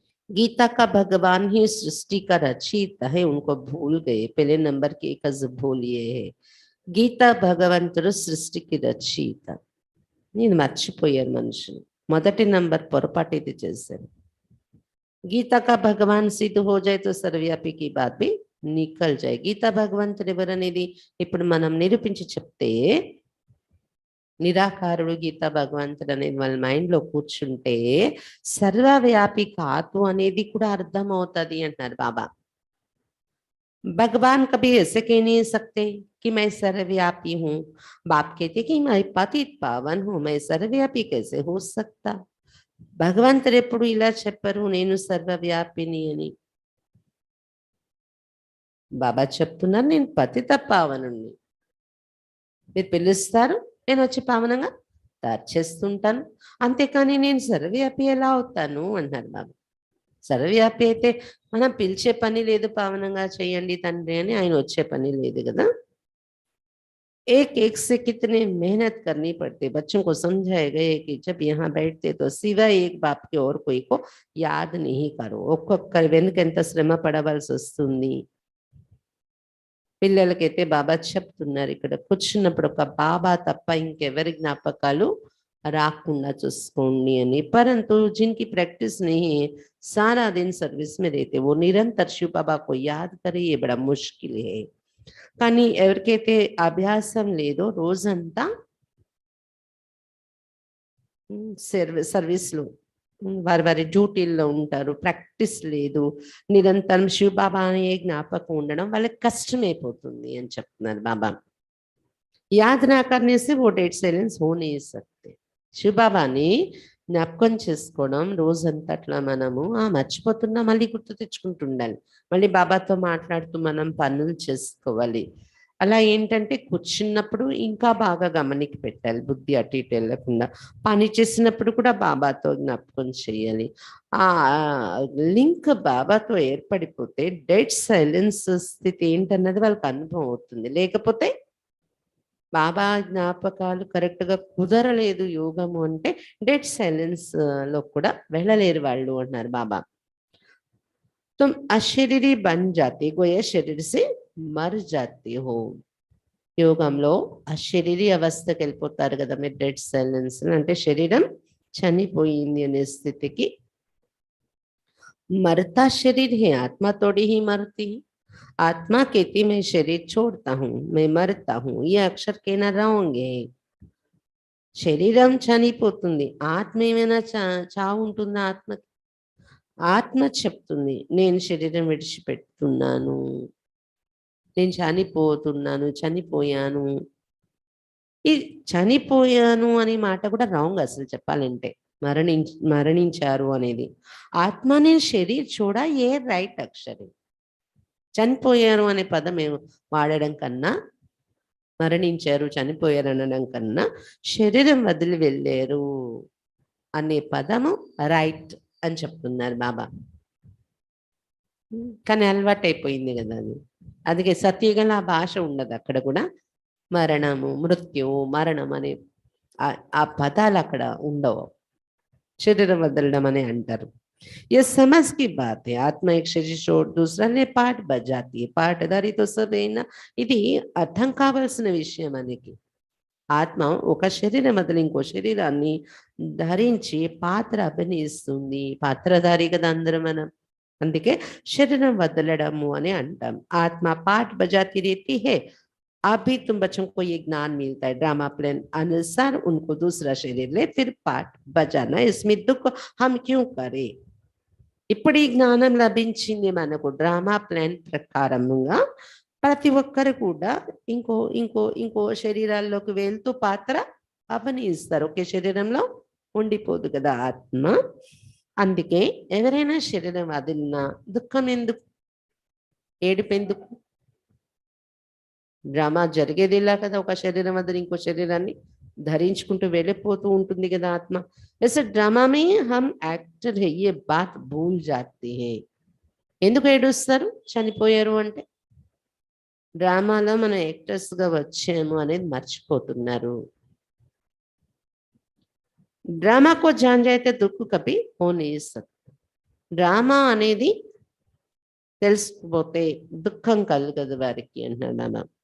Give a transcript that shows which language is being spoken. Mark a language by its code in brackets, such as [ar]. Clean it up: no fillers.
[hi] गीता का भगवान ही सृष्टि का रचयिता है, उनको भूल गए. पहले नंबर की एक भूल ये है [te] గీత భగవంతుడు సృష్టికి రచయిత. నేను మర్చిపోయాను మనుషులు. మొదటి నంబర్ పొరపాటు ఇది చేశాను. [hi] गीता का भगवान सिद्ध हो जाए तो सर्वव्यापी की बात भी निकल जाए. [te] గీతా భగవంతుడు ఎవరనేది ఇప్పుడు మనం నిరూపించి చెప్తే నిరాకారుడు గీతా భగవంతుడు అనేది వాళ్ళ మైండ్ లో కూర్చుంటే సర్వవ్యాపి కాదు అనేది కూడా అర్థం అవుతుంది అంటున్నారు బాబా. [hi] भगवान कभी ऐसे कह नहीं सकते कि मैं सर्वव्यापी हूँ. बाप कहते कि मैं पतित पावन हूँ, मैं सर्वव्यापी कैसे हो सकता. [te] భగవంతుడు ఎప్పుడు ఇలా చెప్పరు నేను సర్వవ్యాపిని అని. బాబా చెప్తున్నారు నేను పతిత పావనుణ్ణి. మీరు పిలుస్తారు, నేను వచ్చి పావనంగా తయారు చేస్తుంటాను, అంతేకాని నేను సర్వవ్యాపి ఎలా అవుతాను అంటున్నారు బాబా. సర్వవ్యాపి అయితే మనం పిలిచే పని లేదు, పావనంగా చేయండి తండ్రి అని ఆయన వచ్చే పని లేదు కదా. [hi] एक एक से कितने मेहनत करनी पड़ती. बच्चों को समझाए गए कि जब यहाँ बैठते तो सिवाय एक बाप के और कोई को याद नहीं करो. [te] ఒక్కొక్కరి వెనుక ఎంత శ్రమ పడవలసి వస్తుంది. పిల్లలకైతే బాబా చెప్తున్నారు ఇక్కడ కూర్చున్నప్పుడు ఒక బాబా తప్ప ఇంకెవరి జ్ఞాపకాలు రాకుండా చూసుకోండి అని. [hi] परंतु जिनकी प्रैक्टिस नहीं है, सारा दिन सर्विस में रहते, वो निरंतर शिव बाबा को याद करे, ये बड़ा मुश्किल है. [te] కానీ ఎవరికైతే అభ్యాసం లేదో రోజంతా సర్వీస్లో వారి వారి డ్యూటీల్లో ఉంటారు, ప్రాక్టీస్ లేదు, నిరంతరం శివ బాబా అనే జ్ఞాపకం ఉండడం వాళ్ళకి కష్టమైపోతుంది అని చెప్తున్నారు బాబా. [hi] యాద్ నా करने से वो डेड साइलेंस हो नहीं सकते. [te] శివ బాబాని జ్ఞాపకం చేసుకోవడం రోజంతట్లా మనము మర్చిపోతున్నా మళ్ళీ గుర్తు తెచ్చుకుంటూ ఉండాలి. మళ్ళీ బాబాతో మాట్లాడుతూ మనం పనులు చేసుకోవాలి. అలా ఏంటంటే కూర్చున్నప్పుడు ఇంకా బాగా గమనిక పెట్టాలి, బుద్ధి అటు ఇటు వెళ్ళకుండా. పని చేసినప్పుడు కూడా బాబాతో జ్ఞాపకం చేయాలి. ఆ లింక్ బాబాతో ఏర్పడిపోతే డెడ్ సైలెన్స్ స్థితి ఏంటన్నది వాళ్ళకి అనుభవం అవుతుంది. లేకపోతే బాబా జ్ఞాపకాలు కరెక్ట్ గా కుదరలేదు యోగము అంటే డెడ్ సైలెన్స్ లో కూడా వెళ్ళలేరు వాళ్ళు అంటున్నారు బాబా. [hi] तुम अशरीरी बन जाते, गोया शरीर से मर जाते हो. [te] యోగంలో అశరీరి అవస్థకి వెళ్ళిపోతారు కదా మీరు డెడ్ సైలెన్స్ అంటే శరీరం చనిపోయింది అనే స్థితికి. [hi] मरता शरीर है, आत्मा थोड़ी ही मरती है. आत्मा कहती मैं शरीर छोड़ता हूँ, मैं मरता हूँ, ये अक्षर कहना रॉन्ग है. [te] శరీరం చనిపోతుంది, ఆత్మ ఏమైనా చావు ఉంటుందా? ఆత్మ చెప్తుంది నేను శరీరం విడిచిపెడుతున్నాను, నేను చనిపోతున్నాను, చనిపోయాను. ఈ చనిపోయాను అనే మాట కూడా రాంగ్ అసలు చెప్పాలంటే. మరణించారు అనేది ఆత్మ నేను శరీర్ చూడ ఏ రైట్ అక్షరం. చనిపోయారు అనే పదం వాడడం కన్నా, మరణించారు చనిపోయారు అనడం కన్నా శరీరం వదిలి వెళ్ళారు అనే పదము రైట్ అని చెప్తున్నారు బాబా. కానీ అలవాటు అయిపోయింది కదా అది. అందుకే సత్యగల ఆ భాష ఉండదు అక్కడ కూడా. మరణము, మృత్యువు, మరణం అనే ఆ పదాలు అక్కడ ఉండవు. శరీరం వదలడం అని అంటారు. [hi] ये समझ की बात है. आत्मा एक शरीर छोड़ दूसरा ने पाठ बजाती है, पाठदारी तो सब है ना. [te] ఇది అర్థం కావాల్సిన విషయం మనకి. ఆత్మ ఒక శరీరం వదిలి ఇంకో శరీరాన్ని ధరించి పాత్ర అభినయిస్తుంది. పాత్రధారి కదా అందరం మనం. అందుకే శరీరం వదలడము అని అంటాం. [hi] ఆత్మ పాठ बजाती रहती है. अभी तुम बच्चों को ये ज्ञान मिलता है, ड्रामा प्लान अनुसार उनको दूसरा शरीर ले फिर पाठ बजाना, इसमें दुख हम क्यों करें. [te] ఇప్పుడు ఈ జ్ఞానం లభించింది మనకు. డ్రామా ప్లాన్ ప్రకారంగా ప్రతి ఒక్కరు కూడా ఇంకో ఇంకో ఇంకో శరీరాల్లోకి వెళ్తూ పాత్ర అభినయిస్తారు. ఒకే శరీరంలో ఉండిపోదు కదా ఆత్మ. అందుకే ఎవరైనా శరీరం వదిలినా దుఃఖం ఎందుకు, ఏడుపు ఎందుకు? డ్రామా జరిగేది ఇలా కదా, ఒక శరీరం వదిలి ఇంకో శరీరాన్ని ధరించుకుంటూ వెళ్ళిపోతూ ఉంటుంది కదా ఆత్మ. [hi] ऐसे ड्रामा में हम एक्टर है ये बात भूल जाते हैं. [te] ఎందుకు ఏడుస్తారు చనిపోయారు అంటే? డ్రామాలో మనం యాక్టర్స్ గా వచ్చాము అనేది మర్చిపోతున్నారు. [hi] డ్రామా కో జాన్ జాయితే దుఃఖ కభీ హో नहीं सकता. [te] డ్రామా అనేది తెలిసిపోతే దుఃఖం కలగదు వారికి అంటున్నాను.